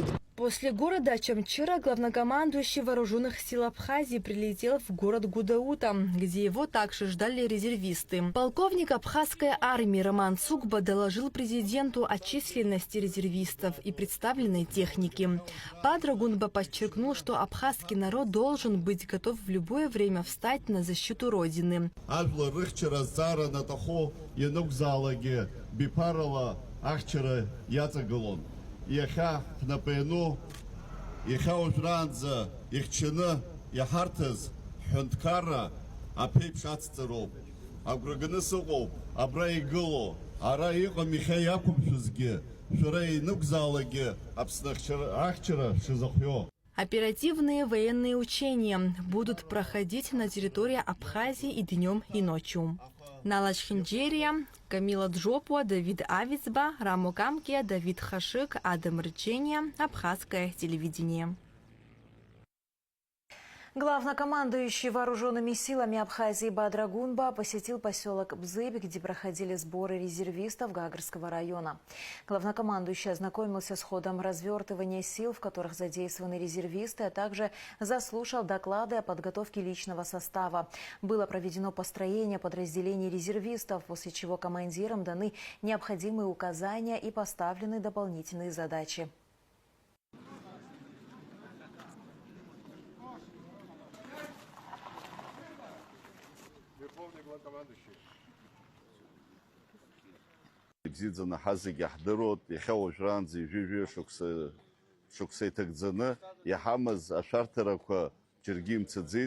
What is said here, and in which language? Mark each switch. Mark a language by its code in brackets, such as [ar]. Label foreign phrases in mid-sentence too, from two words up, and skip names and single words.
[ru] После города Чамчира главнокомандующий вооруженных сил Абхазии прилетел в город Гудаута, где его также ждали резервисты. Полковник абхазской армии Роман Цукба доложил президенту о численности резервистов и представленной техники. Бадрагунба подчеркнул, что абхазский народ должен быть готов в любое время встать на защиту Родины. [ab] Иахьа ҳнапаҩну, иахьа уажәраанӡа ихьчаны иаҳарҭаз ҳҳәынҭқарра аԥеиԥш ацҵароуп. Агәра ганы сыҟоуп, абра игыло, ара иҟам иахьа иақәымшәозгьы, шәара инықәзаалагьы Аԥсны ахьчара шизыхио. [ru] Оперативные военные учения будут проходить на территории Абхазии и днем, и ночью. Нала Чхинджерия, Камила Джопуа, Давид Авицба, Рамо Камкия, Давид Хашик, Адам Рычения, Абхазское телевидение. Главнокомандующий вооруженными силами Абхазии Бадрагунба посетил поселок Бзыб, где проходили сборы резервистов Гагарского района. Главнокомандующий ознакомился с ходом развертывания сил, в которых задействованы резервисты, а также заслушал доклады о подготовке личного состава. Было проведено построение подразделений резервистов, после чего командирам даны необходимые указания и поставлены дополнительные задачи. [ab] Бзиӡаны ҳазегьы иаҳдыруеит, иахьа уажәраанӡа ижәы-жәы шықәса иҭагӡаны иаҳамаз ашәарҭарақәа џьаргьы имцаӡеит.